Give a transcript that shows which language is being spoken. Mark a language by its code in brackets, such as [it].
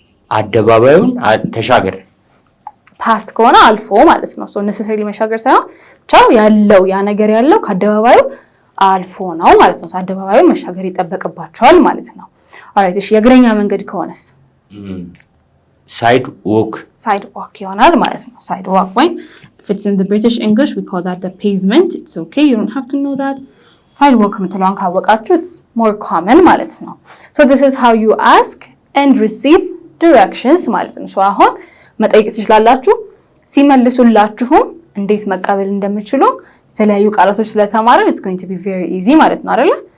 [am] አደባባዩን ተሻገር። ፓስት ከሆነ አልፎ ማለት ነው። ኔሴሰሪሊ መሻገር ሳይሆን ብቻ ያለው ያ ነገር ያለው ከአደባባዩ አልፎ ነው ማለት ነው። አደባባዩን መሻገር ይጠበቅባቸዋል ማለት ነው። ኦልራይት እሺ የእግረኛ መንገድ ከሆነስ? [en] ሳይድ ዋክ [am] ይሆናል ማለት ነው። [en] ሳይድ ዋክ [am] ወይ [en] if it's in the British English we call that the pavement. It's okay, you don't have to know that. [am] ሳይድ ዋክ የምትለውን ካወቃችሁ [en] it's more common [am] ማለት ነው። [en] So this is how you ask and receive directions [am] ማለት ነው። so አሁን መጠየቅ ትችላላችሁ። ሲመልሱላችሁም እንዴት መቀበል እንደምትችሉ የተለያዩ ቃላቶች ስለተማረን [en] it's going to be very easy [am] ማለት ነው አይደል?